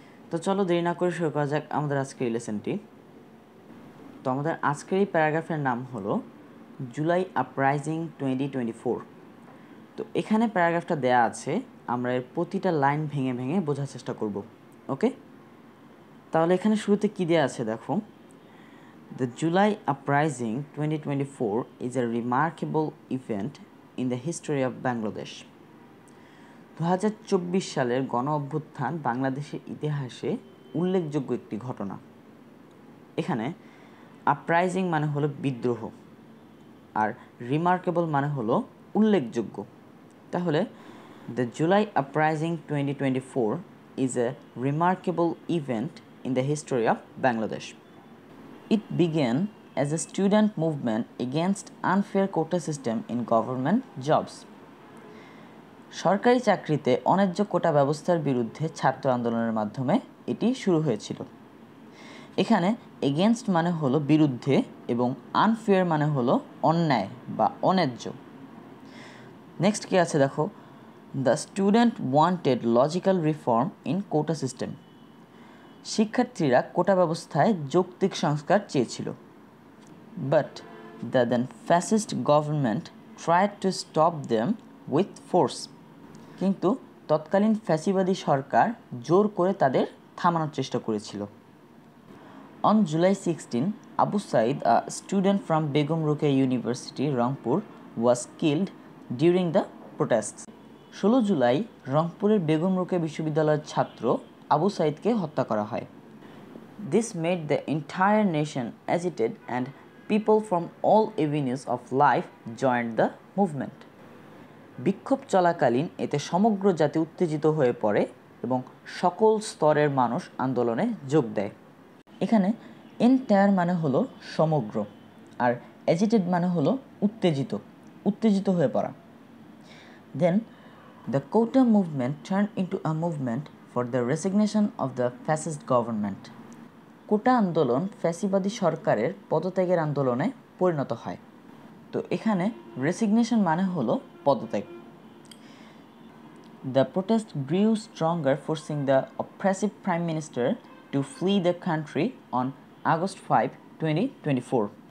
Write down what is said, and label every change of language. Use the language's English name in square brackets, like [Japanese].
[Bangla] তো চলো দেরি না করে শুরু করা যাক আমাদের আজকের এই লেসনটি। তো আমাদের আজকের এই প্যারাগ্রাফের নাম হলো জুলাই আপরাইজিং 2024। তো এখানে প্যারাগ্রাফটা দেয়া আছে, আমরা এর প্রতিটা লাইন ভেঙে ভেঙে বোঝার চেষ্টা করব। ওকে, তাহলে এখানে শুরুতে কী দেওয়া আছে দেখো। [English] The July Uprising 2024 is a remarkable event in the history of Bangladesh. [Bangla] 2024 সালের গণ অভ্যুত্থান বাংলাদেশের ইতিহাসে উল্লেখযোগ্য একটি ঘটনা। এখানে আপরাইজিং মানে হলো বিদ্রোহ, আর রিমার্কেবল মানে হলো উল্লেখযোগ্য। [English] তাহলে the July uprising 2024 is a remarkable event in the history of Bangladesh. It began as a student movement against unfair quota system in government jobs. [Bangla] সরকারি চাকরিতে অন্যায্য কোটা ব্যবস্থার বিরুদ্ধে ছাত্র আন্দোলনের মাধ্যমে এটি শুরু হয়েছিল। এখানে এগেনস্ট মানে হলো বিরুদ্ধে এবং আনফেয়ার মানে হলো অন্যায় বা অন্যায্য। [English] next [Bangla] কি আছে দেখো, [English] The student wanted logical reform in quota system. [Bangla] শিক্ষার্থীরা কোটা ব্যবস্থায় যৌক্তিক সংস্কার চেয়েছিল। [English] But the then fascist government tried to stop them with force. [Bangla] কিন্তু তৎকালীন ফ্যাসিবাদী সরকার জোর করে তাদের থামানোর চেষ্টা করেছিল। [English] On July 16, Abu Said, a student from Begum Rokeya University, Rangpur, was killed during the protests. [Bangla] 16 July রংপুরের বেগম রোকেয়া বিশ্ববিদ্যালয়ের ছাত্র আবু সাইদকে হত্যা করা হয়। [English] This made the entire nation agitated and people from all avenues of life joined the movement. [Bangla] বিক্ষোভ চলাকালীন এতে সমগ্র জাতি উত্তেজিত হয়ে পড়ে এবং সকল স্তরের মানুষ আন্দোলনে যোগ দেয়। এখানে এন্টায়ার মানে হলো সমগ্র, আর এজিটেড মানে হলো উত্তেজিত হয়ে পড়া। [English] Then the quota movement turned into a movement for the resignation of the fascist government. [Bangla] কোটা আন্দোলন ফ্যাসিবাদী সরকারের পদত্যাগের আন্দোলনে পরিণত হয়। তো এখানে রেসিগনেশন মানে হলো পদত্যাগ। [English] The protest grew stronger forcing the oppressive prime minister to flee the country on August 5, 2024।